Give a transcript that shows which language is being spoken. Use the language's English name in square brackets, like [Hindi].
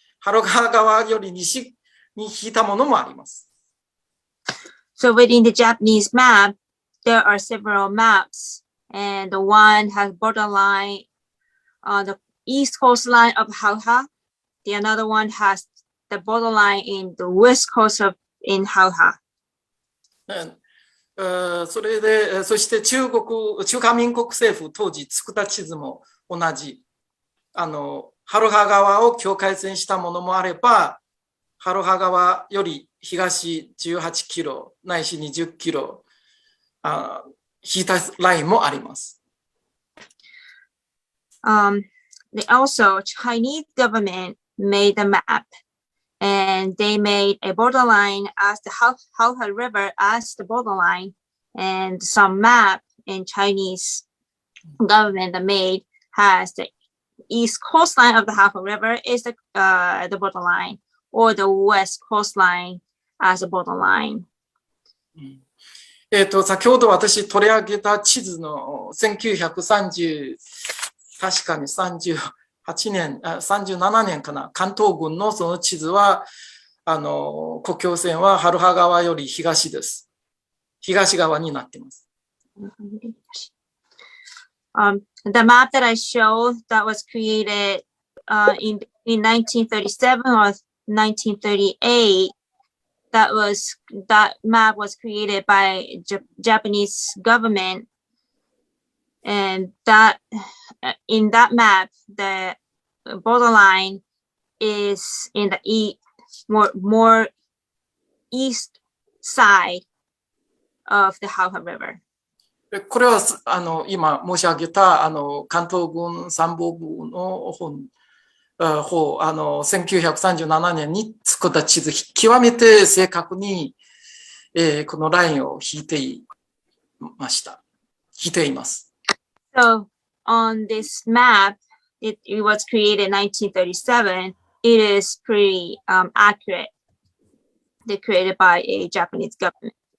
[Japanese] ハルハ側より西に引いたものもあります。 [English] So within the Japanese map, there are several maps, and the one has borderline on the east coastline of Halha. The another one has the borderline in the west coast of in Halha. [Japanese] それで、そして中華民国政府当時作った地図も同じ。ハルハ川を境界線したものもあれば、ハルハ川より東18キロ、ないし20キロ、引いたラインもあります。 [English] Also, Chinese government made a map, and they made a borderline as the Halha River as the borderline, and some map in Chinese government made has the east coastline of the Halha River is the borderline, or the west coastline as a borderline. [Japanese] 先ほど私取り上げた地図の1930、確かに38年、37年かな、関東軍のその地図は、国境線はハルハ川より東です。東側になっています。 [English] The map that I showed that was created in 1937 or 1938, that map was created by Japanese government, and that in that map the borderline is in the more east side of the Khalkyn River. [Japanese] これは今申し上げた関東軍参謀部の方、1937年に作った地図、極めて正確に、このラインを引いています。 [English] So on this map, it was created in 1937. It is pretty accurate. They're created by a Japanese government.